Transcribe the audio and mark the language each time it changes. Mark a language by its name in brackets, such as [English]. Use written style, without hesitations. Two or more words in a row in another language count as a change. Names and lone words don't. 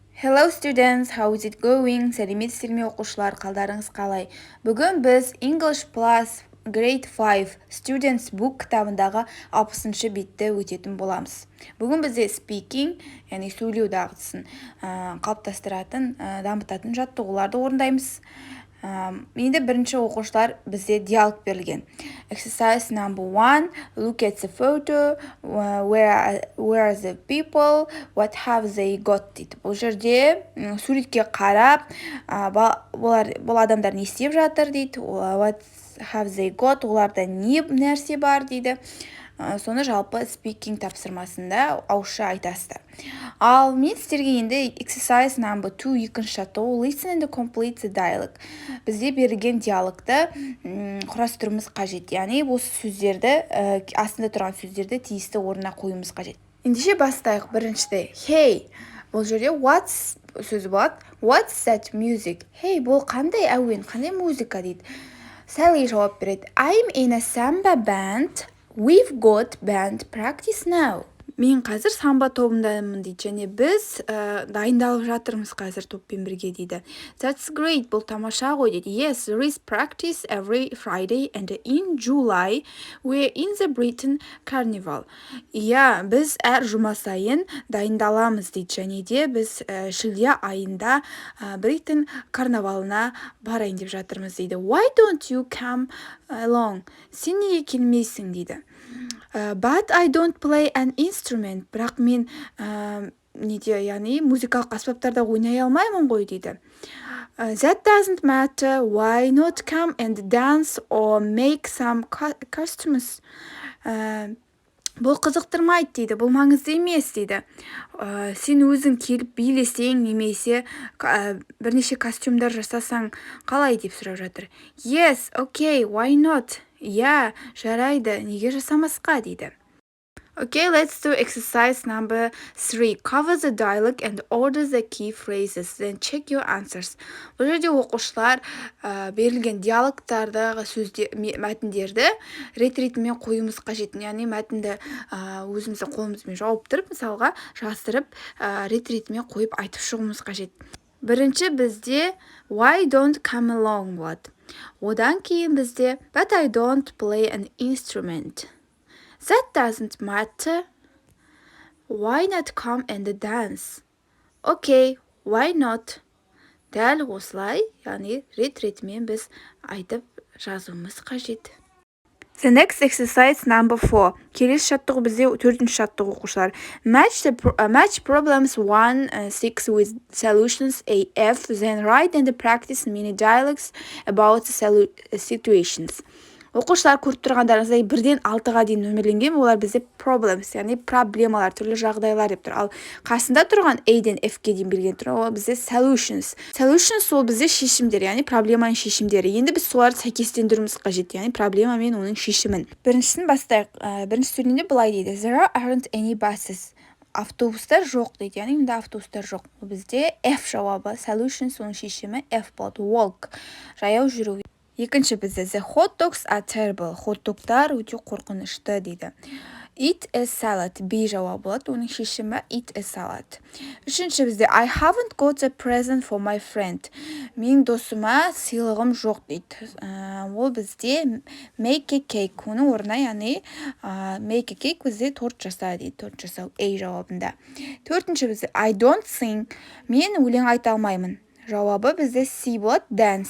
[English] Hello students, how is it going? [Kazakh] Сәлеметсіздер ме оқушылар, қалдарыңыз қалай? Бүгін біз English Plus Grade 5 Students Book кітабындағы 60-шы бетті өтетін боламыз. Бүгін бізде speaking, яғни сөйлеу дағдысын қалыптастыратын, дамытатын жаттығуларды орындаймыз. Енді бірінші оқушылар бізде диалог берілген. [English] Exercise number 1, look at the photo, where are the people, what have they got дейді. [Kazakh] Бұл жерде суретке қарап, бұл адамдар не істеп жатыр дейді, [English] what have they got, [Kazakh] оларда не нәрсе бар дейді. Соны жалпы speaking тапсырмасында ауызша айтасыздар. Ал мен сіздерге енді [English] exercise number 2 [Kazakh] екінші жаттығу [English] listen and complete the dialogue. [Kazakh] Бізде берілген диалогты құрастыруымыз қажет. Яғни осы сөздерді, астында тұрған сөздерді тиісті орнына қоюымыз қажет. Ендеше бастайық. Біріншіде hey, бұл жерде what's сөзі болады. [English] What's that music? [Kazakh] Hey, бұл қандай әуен, қандай музыка дейді. Sally жауап береді. [English] I'm in a samba band. We've got band practice now. [Kazakh] Мен қазір самба тобындамын дейді, және біз дайындалып жатырмыз қазір топпен бірге дейді. [English] That's great, [Kazakh] бұл тамаша ғой дейді. [English] Yes, there is practice every Friday and in July we're in the Britain Carnival. [Kazakh] Иә, біз әр жұма сайын дайындаламыз дейді, және де біз шілде айында Britain карнавалына барайын деп жатырмыз дейді. [English] Why don't you come along? [Kazakh] Сен неге келмейсің дейді. [English] But I don't play an instrument. [Kazakh] Бірақ мен яғни музыкалық аспаптарда ойнай алмаймын ғой дейді. [English] That doesn't matter. Why not come and dance or make some costumes? [Kazakh] Бұл қызықтырмайды дейді, бұл маңызды емес дейді. Сен өзің келіп билесең немесе бірнеше костюмдар жасасаң қалай деп сұрап жатыр. [English] Yes, okay, why not? Yeah, [Kazakh] жарайды, неге жасамасқа дейді. [English] Okay, let's do exercise number 3. Cover the dialogue and order the key phrases. Then check your answers. [Kazakh] Бұл жерде оқушылар берілген диалогтардағы мәтіндерді рет-ретімен қоюымыз қажет. Яғни мәтінді өзіміздің қолымызбен жауып тұрып, мысалға жаздырып, рет-ретімен қойып айтып шығуымыз қажет. Бірінші бізде [English] why don't come along болады. [Kazakh] Одан кейін бізде [English] but I don't play an instrument. That doesn't matter. Why not come and dance? Okay, why not? [Kazakh] Дәл осылай, яғни рет-ретімен біз айтып жазуымыз қажет. [English] The next exercise number 4. [Kazakh] Келесі жаттығу бізде 4-ші жаттығу оқушылар. [English] Match problems 1, 6 with solutions A, F, then write and practice mini dialogues about the situations. [Kazakh] Оқушылар көріп тұрғандарыңыздай 1-ден 6-ға дейін нөмірленген, олар бізде problems, яғни проблемалар, түрлі жағдайлар деп тұр. Ал қасында тұрған A-ден F-ке дейін берген тұр, ол бізде solutions. Solutions ол бізде шешімдер, яғни проблеманың шешімдері. Енді біз соларды сәйкестендіруіміз қажет, яғни проблема мен оның шешімін. Біріншісін бастайық. Бірінші сөйлемде былай дейді. [English] There aren't any buses. [Kazakh] Автобустар жоқ дейді, яғни мұнда автобустар жоқ. Бізде F жауабы, solutions оның шешімі F болады. [English] Walk, [Kazakh] жаяу жүру. Екінші бізде [English] the hot dogs are terrible. [Kazakh] Хот-догтар өте қорқынышты дейді. [English] Eat a salad. [Kazakh] B жауабы болады. Оның шешімі [English] eat a salad. [Kazakh] Үшінші бізде [English] I haven't got a present for my friend. [Kazakh] Менің досыма сыйлығым жоқ дейді. Ол бізде [English] make a cake. [Kazakh] Оның орнына яғни [English] make a cake [Kazakh] бізде торт жаса дейді. Торт жасау A жауабында. Төртінші бізде [English] I don't sing. [Kazakh] Мен өлең айта алмаймын. Жауабы бізде C болады, dance.